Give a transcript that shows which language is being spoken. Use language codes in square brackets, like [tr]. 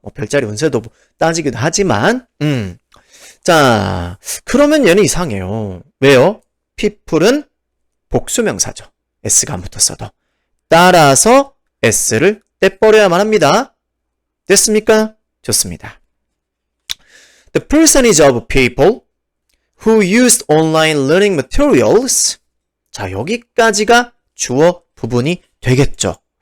[ko] 뭐 별자리 운세도 따지기도 하지만 자, 그러면 얘는 이상해요. 왜요? people은 복수명사죠. s가 안 붙었어도. 따라서 s를 떼버려야만 합니다. 됐습니까? 좋습니다. [en] The percentage of people who used online learning materials. [ko] 자, 여기까지가 주어 부분이 되겠죠.